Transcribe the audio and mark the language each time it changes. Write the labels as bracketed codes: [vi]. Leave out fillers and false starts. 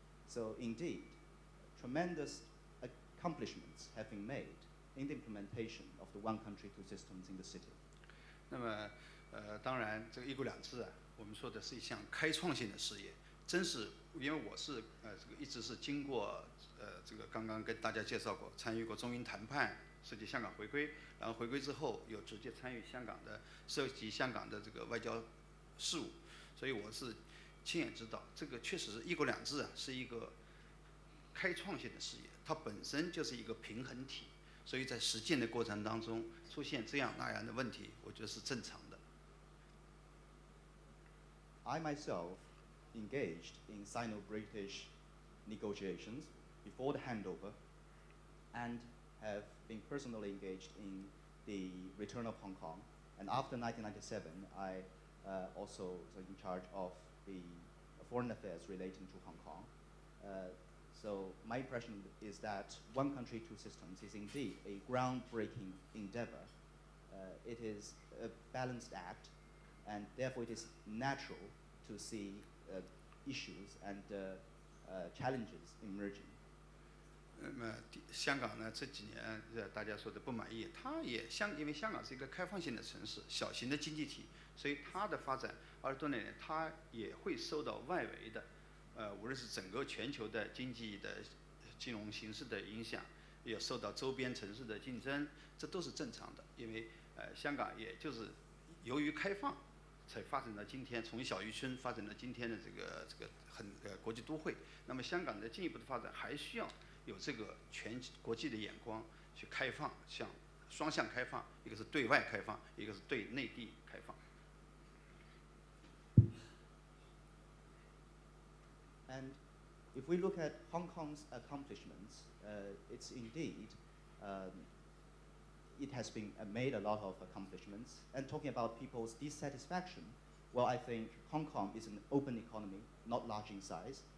[en] So indeed, tremendous accomplishments have been made in the implementation of the one country, two systems in the city. [zh] 那么，当然，这个一国两制啊，我们说的是一项开创性的事业，真是因为我是这个一直是经过这个刚刚跟大家介绍过，参与过中英谈判，涉及香港回归，然后回归之后又直接参与涉及香港的这个外交事务，所以我是亲眼知道，这个确实是一国两制啊，是一个开创性的事业，它本身就是一个平衡体，所以在实践的过程当中出现这样那样的问题，我觉得是正常的。 [en] I myself engaged in Sino-British negotiations before the handover and have been personally engaged in the return of Hong Kong. And after 1997, I also was in charge of the foreign affairs relating to Hong Kong. So my impression is that one country, two systems is indeed a groundbreaking endeavor. It is a balanced act, and therefore it is natural to see issues and challenges emerging. [zh] 那么香港呢，这几年大家说的不满意，因为香港是一个开放性的城市，小型的经济体，所以它的发展20多年，它也会受到外围的，无论是整个全球的经济的金融形势的影响，也受到周边城市的竞争，这都是正常的。因为香港也就是由于开放，才发展到今天，从小渔村发展到今天的这个国际都会。那么香港的进一步的发展还需要有这个全国际的眼光去开放，像双向开放，一个是对外开放，一个是对内地开放。 [en] And if we look at Hong Kong's accomplishments, it's indeed, it has been made a lot of accomplishments. And talking about people's dissatisfaction, well, I think Hong Kong is an open economy, not large in size.